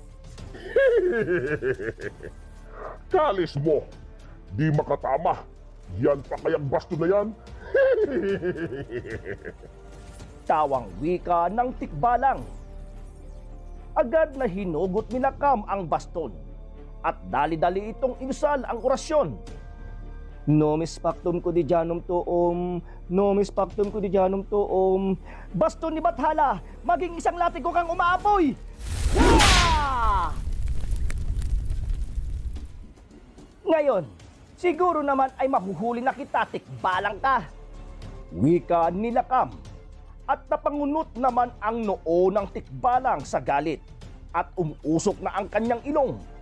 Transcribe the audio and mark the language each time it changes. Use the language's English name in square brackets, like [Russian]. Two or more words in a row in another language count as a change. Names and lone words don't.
[Filipino] Kalis mo, di makatama. Yan pa kayang basto na yan? Tawang wika ng tikbalang. Agad na hinugot ni Lakam ang baston at dali-dali itong inusal ang orasyon. [Latin] Nomis pactum quotidianum tuum, nomis pactum quotidianum tuum. [Filipino] Baston ni Bathala, maging isang latigo kang umaapoy! Yeah! Ngayon, siguro naman ay mahuhuli na kita, tikbalang ka. Wika ni Lakam. At napangunot naman ang noo ng tikbalang sa galit at umusok na ang kanyang ilong.